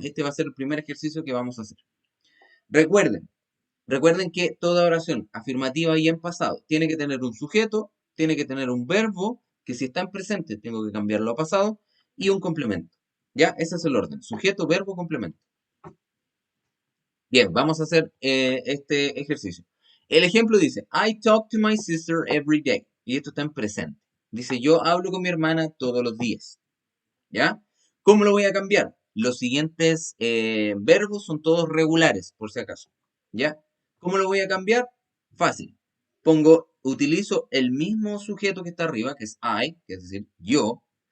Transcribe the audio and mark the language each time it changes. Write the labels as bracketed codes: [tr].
[es] Este va a ser el primer ejercicio que vamos a hacer. Recuerden, recuerden que toda oración afirmativa y en pasado tiene que tener un sujeto, tiene que tener un verbo, que si está en presente tengo que cambiarlo a pasado, y un complemento. ¿Ya? Ese es el orden. Sujeto, verbo, complemento. Bien, vamos a hacer este ejercicio. El ejemplo dice, [en] I talk to my sister every day. [es] Y esto está en presente. Dice, yo hablo con mi hermana todos los días. ¿Ya? ¿Cómo lo voy a cambiar? Los siguientes verbos son todos regulares, por si acaso. ¿Ya? ¿Cómo lo voy a cambiar? Fácil. Utilizo el mismo sujeto que está arriba, que es I, que es decir, yo.